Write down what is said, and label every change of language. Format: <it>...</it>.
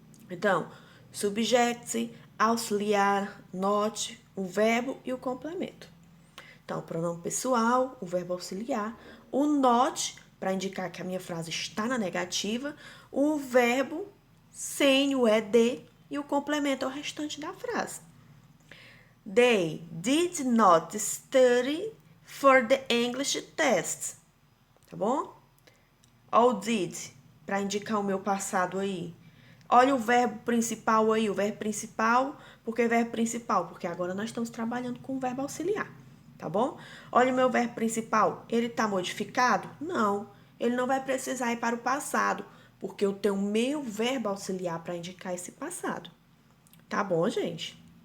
<pt>Então, subject, auxiliar, not, o verbo e o complemento. Então, o pronome pessoal, o verbo auxiliar, o not, para indicar que a minha frase está na negativa, o verbo sem o ed e o complemento ao restante da frase.</pt> <en>They did not study for the English test.</en> <pt>Tá bom? Ou did, para indicar o meu passado aí. Olha o verbo principal aí, o verbo principal. Por que verbo principal? Porque agora nós estamos trabalhando com o verbo auxiliar, tá bom? Olha o meu verbo principal, ele está modificado? Não, ele não vai precisar ir para o passado, porque eu tenho o meu verbo auxiliar para indicar esse passado. Tá bom, gente?</pt>